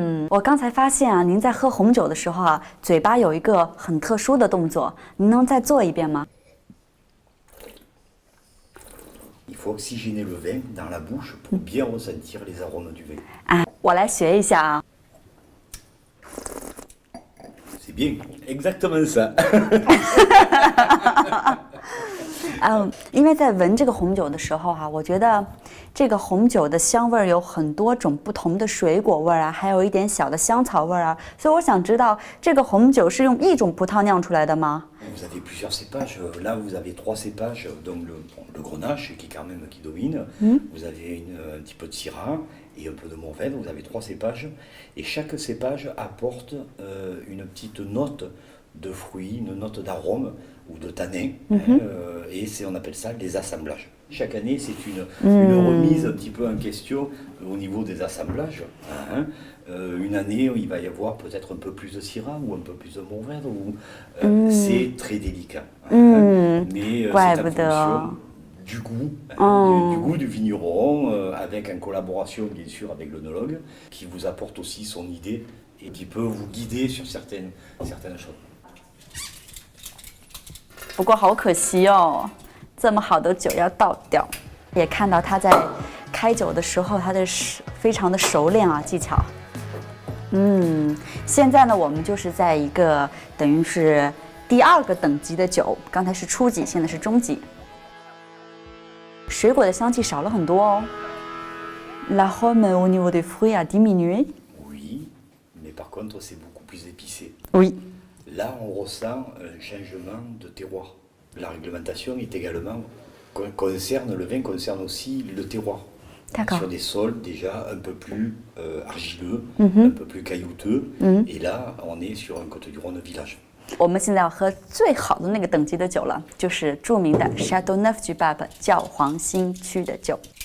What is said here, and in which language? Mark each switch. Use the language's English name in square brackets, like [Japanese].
[Chinese] 我刚才发现啊，您在喝红酒的时候啊，嘴巴有一个很特殊的动作，您能再做一遍吗？ [French] il faut oxygéner le vin dans la bouche pour bien ressentir les arômes du vin. [Chinese] 啊，我来学一下啊。 [French] C'est bien, exactement ça. [Chinese] 因为在闻这个红酒的时候哈，我觉得这个红酒的香味儿有很多种不同的水果味儿啊，还有一点小的香草味儿啊，所以我想知道这个红酒是用一种葡萄酿出来的吗？ [French] Vous avez plusieurs cépages. Là, vous avez 3 cépages. Donc le Grenache qui est quand même qui domine. Vous avez un petit peu de Syrah et un peu de Mourvèdre. Vous avez 3 cépages et chaque cépage apporte une petite note de fruits, une note d'arôme ou de tanin. Et on appelle ça les assemblages. Chaque année, c'est une remise un petit peu en question au niveau des assemblages. Une année, il va y avoir peut-être un peu plus de Syrah ou un peu plus de Mourvèdre. C'est très délicat. Mais c'est en fonction du goût, du goût du vigneron, avec en collaboration bien sûr avec l'œnologue, qui vous apporte aussi son idée et qui peut vous guider sur certaines choses. [Chinese] 不过好可惜哦，这么好的酒要倒掉。也看到他在开酒的时候，他的非常的熟练啊，技巧。现在呢，我们就是在一个等于是第2个等级的酒，刚才是初级，现在是中级。水果的香气少了很多哦。 [French] L'arôme au niveau des fruits a diminué. Oui, mais par contre c'est beaucoup plus épicé. Oui. Là, on ressent un changement de terroir. La réglementation est également concerne le vin concerne aussi le terroir. Sur des sols déjà un peu plus argileux, un peu plus caillouteux. Et là, on est sur un Côte-du-Rhône village. [Chinese] 我们现在要喝最好的那个等级的酒了，就是著名的 Châteauneuf-du-Pape 教皇新区的酒。